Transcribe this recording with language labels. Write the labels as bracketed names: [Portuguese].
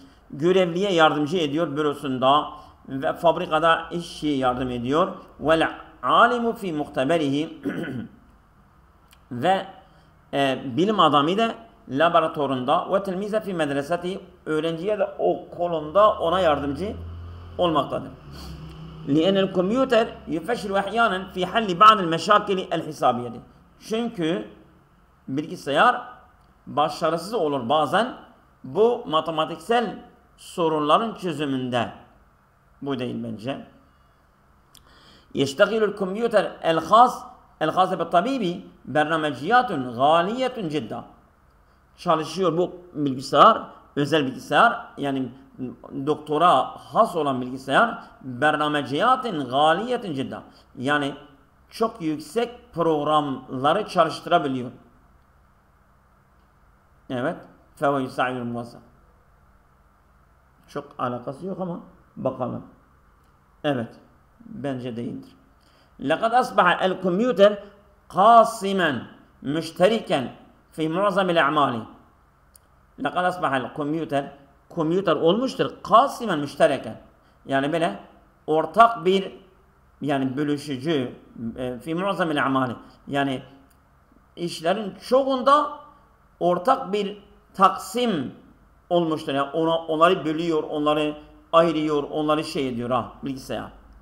[Turkish] Görevliye yardımcı ediyor bürosunda ve fabrikada işçi yardım ediyor. [Arabic] وَالْعَالِمُ فِي مُخْتَبَرِهِ [Turkish] ve bilim adamı da laboratuvarında [Arabic] ve telmize fi medreseti, [Turkish] öğrenciye de okulunda ona yardımcı olmaktadır. [Arabic] لأن الكمبيوتر يفشل أحيانا في حل بعض المشاكل الحسابية. [Turkish] Çünkü bilgisayar başarısız olur bazen bu matematiksel sorunların çözümünde. Bu değil bence. [Arabic] يشتغل الكمبيوتر الخاص بالطبيب برنامجيات غالية جدا. [Turkish] Çalışıyor bu bilgisayar, özel bilgisayar, yani doktora has olan bilgisayar, [Arabic] bernameciyatın galiyetin cidda. [Turkish] Yani çok yüksek programları çalıştırabiliyor. Evet. [Arabic] Feve yusa'ilul muvazzaf. [Turkish] Çok alakası yok ama bakalım. Evet. Bence değildir. [Arabic] لقد أصبح الكمبيوتر قاسما مشتركا في معظم الأعمال. لقد أصبح الكمبيوتر [Turkish] kompüter olmuştur. [Arabic] Kasimen müştereken. [Turkish] Yani böyle ortak bir, yani bölüşücü [Arabic] fi muazzamil amali. [Turkish] Yani işlerin çoğunda ortak bir taksim olmuştur. Yani onları bölüyor, onları ayırıyor, onları şey ediyor ha bilgisayar.